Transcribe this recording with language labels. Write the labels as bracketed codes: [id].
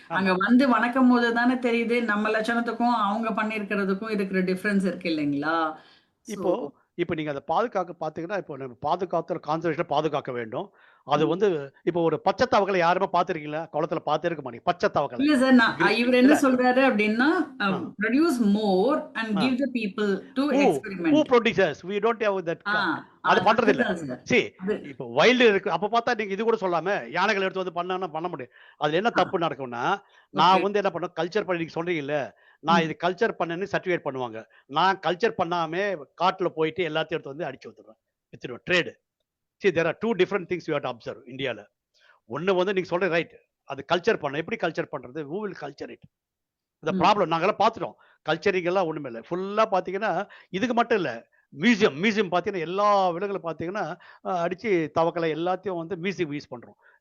[ta] அங்க வந்து வணக்கம் போது தானே தெரியுது நம்ம லட்சணத்துக்கும் அவங்க பண்ணிருக்கிறதுக்கும் இருக்கிற டிஃபரன்ஸ் இருக்கு இல்லைங்களா. இப்போ நீங்க அதை பாதுகாக்க பார்த்தீங்கன்னா, இப்போ நம்ம பாதுகாத்துல கான்சன்ட்ரேஷன் பாதுகாக்க வேண்டும். அது வந்து இப்போ ஒரு பச்சை தவக்கலை யாருமே பார்த்திருக்கீங்களா? குளத்துல பார்த்திருக்க மாட்டீங்க பச்சை தவக்கலை. இல்ல சார், இவர் என்ன சொல்றாரு அப்படின்னா, [en] produce more and give the people to experiment. Who produces? We don't have that. [ta] அது பண்றது இல்ல. சரி, இப்போ வைல்டு இருக்கு. அப்ப பார்த்தா நீங்க இது கூட சொல்லாம யானைகள் எடுத்து வந்து பண்ண முடியும். அதுல என்ன தப்பு நடக்கும்னா, நான் வந்து என்ன பண்ண கல்ச்சர் பண்ணி நீங்க சொல்றீங்கல்ல, நான் இது கல்ச்சர் பண்ணேன்னு சர்டிஃபிகேட் பண்ணுவாங்க. நான் கல்ச்சர் பண்ணாமே காட்டுல போயிட்டு எல்லாத்தையும் எடுத்து வந்து அடிச்சு வந்துடுவேன், வித்துடுவேன். Trade. [en] See, there are two different things you have to observe [ta] இந்தியாவில். ஒன்று வந்து நீங்கள் சொல்கிற ரைட், அது கல்ச்சர் பண்ண. எப்படி கல்ச்சர் பண்ணுறது? [en] who will culture it? [ta] இந்த ப்ராப்ளம் நாங்கள்லாம் பார்த்துட்டோம். கல்ச்சரிங்கெல்லாம் ஒன்றுமே இல்லை. ஃபுல்லாக பார்த்தீங்கன்னா இதுக்கு மட்டும் இல்லை, மியூசியம் பார்த்தீங்கன்னா எல்லா விலங்குகளும் பார்த்தீங்கன்னா அடித்து தவக்கலை எல்லாத்தையும் வந்து மியூசியம் யூஸ் பண்ணுறோம்.